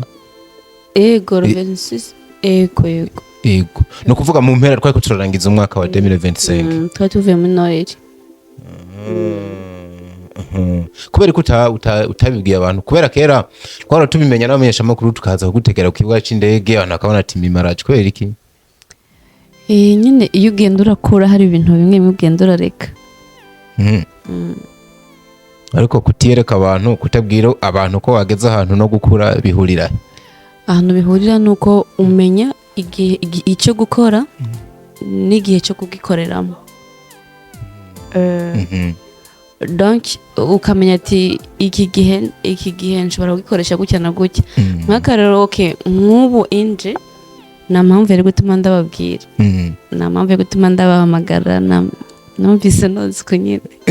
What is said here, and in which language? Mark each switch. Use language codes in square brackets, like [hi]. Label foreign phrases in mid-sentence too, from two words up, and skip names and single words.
[rn] ego le 26 ego no kuvuga mu mpera twari turarangiza umwaka wa 2025 twari tuvuye muri Noel kubera ko utabibwiye abantu kubera kera twara tubimenya n'abamenyesha makuru tukaza kugutegera ku kibuga c'indege abantu akabona ati mimaraje kubera iki nyine iyo ugenda urakura hari ibintu bimwe ugenda urareka ariko kutiyereka abantu kutabwira abantu ko wageze ahantu no gukura bihurira ahantu bihurira nuko umenya igihe icyo gukora n'igihe cyo kugikoreramo donc ukamenya ati iki gihe nshobora kugikoresha gutya na gutya nk'akarero nk'ubu inje nta mpamvu yari gutuma ndababwira nta mpamvu yari gutuma ndabahamagara numvise nozi ko nyine